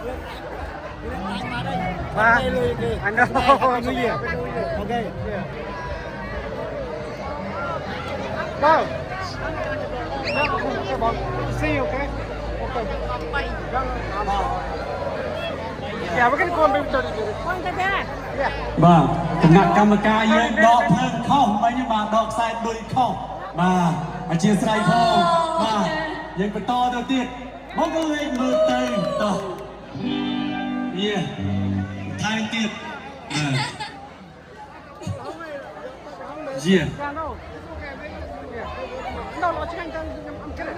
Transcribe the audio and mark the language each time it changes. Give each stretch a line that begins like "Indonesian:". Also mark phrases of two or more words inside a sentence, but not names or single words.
English: I know. New Year. Okay. Yeah. Go. See you, okay? Okay. Yeah, we're gonna go and maybe 30 minutes. Yeah.
Khmer: បាទគណៈកម្មការយើងដកភ្លើងខុសមិញបាទដកខ្សែដូចខុសបាទអធិស្ឋានផងបាទយើងបន្តទៅទៀតមកក៏លេងមើលទៅតោះយេថែមទៀតយេ
English: Yeah, no. Yeah. No, no, change. I'm kidding.